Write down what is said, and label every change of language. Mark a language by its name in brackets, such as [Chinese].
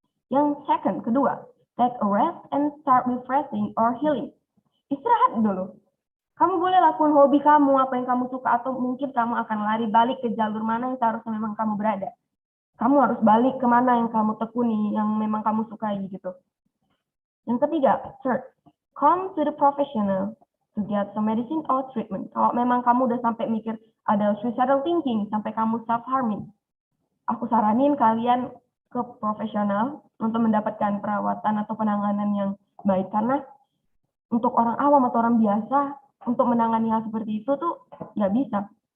[Indonesian] Yang kedua, [English] take a rest and start refreshing or healing. [Indonesian] Istirahat dulu. Kamu boleh lakukan hobi kamu, apa yang kamu suka, atau mungkin kamu akan lari balik ke jalur mana yang seharusnya memang kamu berada. Kamu harus balik ke mana yang kamu tekuni, yang memang kamu sukai gitu. Yang ketiga, [English] third, come to the professional to get some medicine or treatment. [Indonesian] Kalau memang kamu udah sampai mikir ada [English] suicidal thinking, [Indonesian] sampai kamu self-harming, aku saranin kalian ke profesional untuk mendapatkan perawatan atau penanganan yang baik. Karena untuk orang awam atau orang biasa, untuk menangani hal seperti itu tuh nggak bisa.